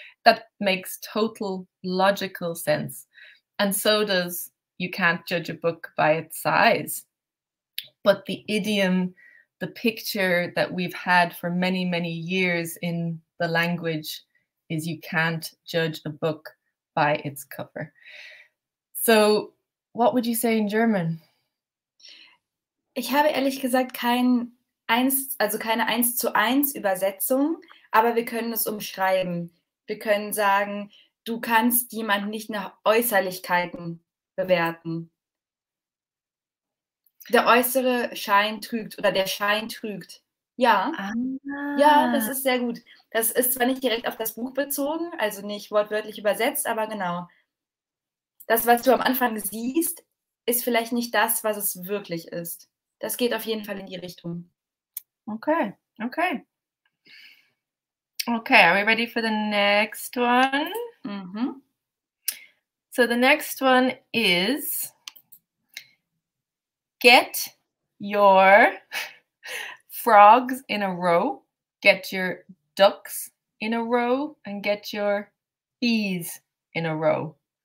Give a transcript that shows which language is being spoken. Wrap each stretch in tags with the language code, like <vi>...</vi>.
<en>That makes total logical sense. And so does you can't judge a book by its size. But the idiom, the picture that we've had for many, many years in the language is you can't judge a book by its cover. So what would you say in German?</en> <de>Ich habe ehrlich gesagt keine 1:1 Übersetzung, aber wir können es umschreiben. Wir können sagen, du kannst jemanden nicht nach Äußerlichkeiten bewerten. Der äußere Schein trügt oder der Schein trügt. Ja. Ja, das ist sehr gut. Das ist zwar nicht direkt auf das Buch bezogen, also nicht wortwörtlich übersetzt, aber genau. Das, was du am Anfang siehst, ist vielleicht nicht das, was es wirklich ist. Das geht auf jeden Fall in die Richtung.</de> <en>Okay. Okay, are we ready for the next one? So the next one is, get your frogs in a row, get your ducks in a row, and get your bees in a row.</en>